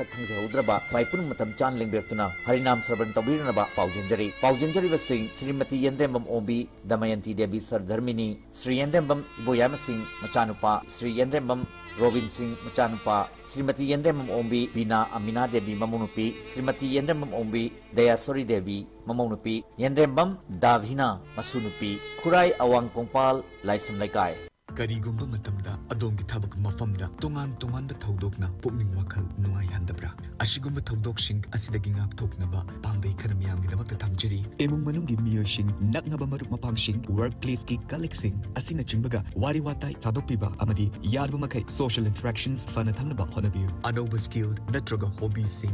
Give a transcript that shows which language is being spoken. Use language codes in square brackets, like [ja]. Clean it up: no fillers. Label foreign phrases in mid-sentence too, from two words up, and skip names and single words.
[mni] Sakang Hodraba Kwaipun Matam Chan Lingbirtuna Harinam Servant Tabirnaba Paujanjari was Singh, Srimati Yendrembam Obi, Damayanti Devi Sar Dharmini, Sri Yendrembam Boyama Singh, Machanupa, Sri Yendrembam Robin Singh Machanupa, Srimati Yendrembam Ombi, Bina Amina Devi Mamunupi, Srimati Yendrembam Ombi, Dayasori Devi Mamunupi, Yendrembam Davhina Masunupi, Kurai Awang Kongpal, Laisum Laikai. Karigumba matamda adongi thabak mafamda tongan tongan da thaudokna pukning wakhal nungai handabra asigumba thaudokshing asidagi ngak thoknaba pambai kharamyam gi damakta thamjiri emung manunggi miyoising naknaba marup mapangsing workplace ki colleaguesing asina chingbaga wari watai sadokpiba amadi yarba makai [en] social interactions [mni] fana thamnaba honabiu anoba skill natraga hobby sing